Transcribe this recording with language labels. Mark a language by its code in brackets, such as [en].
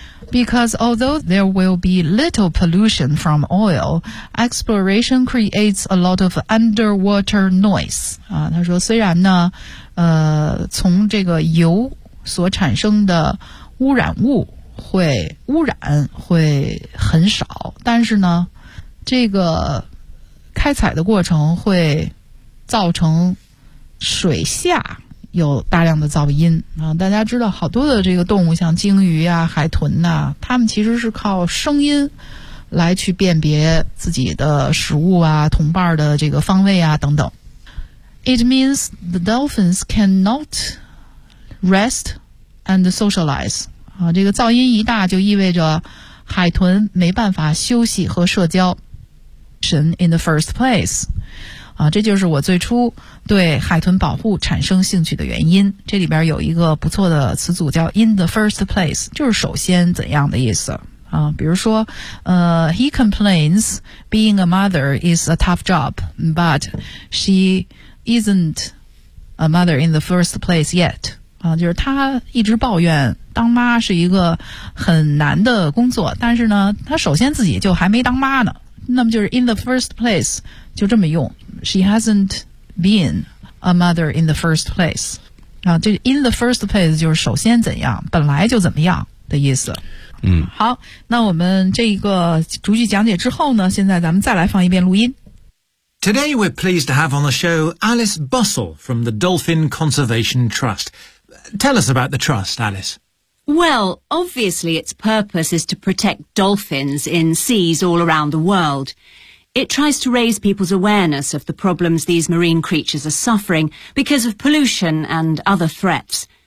[en] Because although there will be little pollution from oil, exploration creates a lot of underwater noise. [zh] 他说虽然呢，从这个油所产生的污染物会污染会很少，但是呢，这个开采的过程会造成水下有大量的噪音啊！大家知道，好多的这个动物，像鲸鱼啊、海豚呐、啊，它们其实是靠声音来去辨别自己的食物啊、同伴的这个方位啊等等。 [en] It means the dolphins cannot rest and socialize 啊！ [zh] 这个噪音一大，就意味着海豚没办法休息和社交。 [en] In the first place。 [zh] 这就是我最初对海豚保护产生兴趣的原因。这里边有一个不错的词组叫 [en] in the first place， [zh] 就是首先怎样的意思啊。 [en] 比如说he complains being a mother is a tough job， but she isn't a mother in the first place yet。 [zh] 就是他一直抱怨当妈是一个很难的工作，但是呢他首先自己就还没当妈呢。那么就是 [en] in the first place， [zh] 就这么用。 [en] She hasn't been a mother in the first place. [zh] 这 [en] in the first place [zh] 就是首先怎样，本来就怎么样的意思。嗯，好，那我们这一个逐句讲解之后呢，现在咱们再来放一遍录音。 [en] Today we're pleased to have on the show Alice Bussell from the Dolphin Conservation Trust. Tell us about the trust, Alice. Well, obviously its purpose is to protect dolphins in seas all around the world. It tries to raise people's awareness of the problems these marine creatures are suffering because of pollution and other threats.